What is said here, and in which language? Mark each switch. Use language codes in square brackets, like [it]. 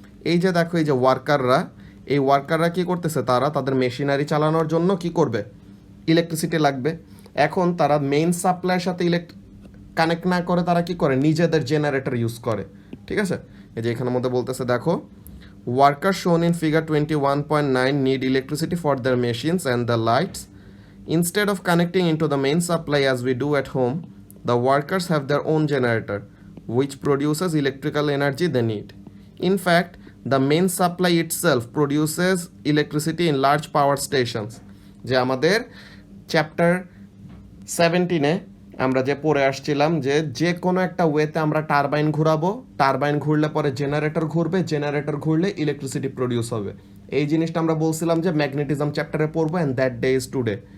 [bn] এই যে দেখো, এই যে ওয়ার্কাররা কি করতেছে? তারা তাদের মেশিনারি চালানোর জন্য কি করবে? ইলেকট্রিসিটি লাগবে। এখন তারা মেইন সাপ্লাইয়ের সাথে কানেক্ট না করে তারা কি করে? নিজেদের জেনারেটর ইউজ করে, ঠিক আছে? এই যে এখানের মধ্যে বলতেছে দেখো, ওয়ার্কার শোন in figure 21.9 need electricity for their machines and the lights. [en] Instead of connecting into the main supply as we do at home, the workers have their own generator, which produces electrical energy they need. In fact, the main supply itself produces electricity in large power stations. [bn] যে আমাদের chapter 17-এ আমরা যে পড়ে আসছিলাম যে কোনো একটা ওয়েতে আমরা টারবাইন ঘুরাবো, টারবাইন ঘুরলে পরে জেনারেটর ঘুরবে, জেনারেটর ঘুরলে ইলেকট্রিসিটি প্রডিউস হবে। এই জিনিসটা আমরা বলছিলাম যে ম্যাগনেটিজম চ্যাপ্টারে পড়বো, and that day is today.